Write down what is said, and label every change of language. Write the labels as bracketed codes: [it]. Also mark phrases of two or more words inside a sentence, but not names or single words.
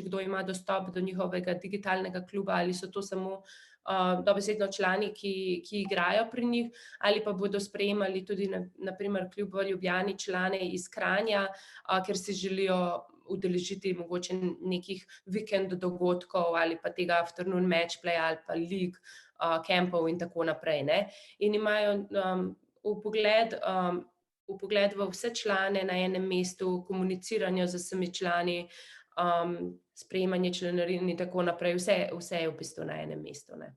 [sl] kdo ima dostop do njihovega digitalnega kluba, ali so to samo dobesedno člani, ki igrajo pri njih, ali pa bodo sprejemali tudi na primer klub v Ljubljani člane iz Kranja, ker se želijo udeležiti mogoče nekih vikend dogodkov ali pa tega [en] afternoon match play [sl] ali pa league, kampov in tako naprej, ne. In imajo vpogled v vse člane na enem mestu, komuniciranje z vsemi člani, sprejemanje članarin in tako naprej, vse je v bistvu na enem mestu, ne.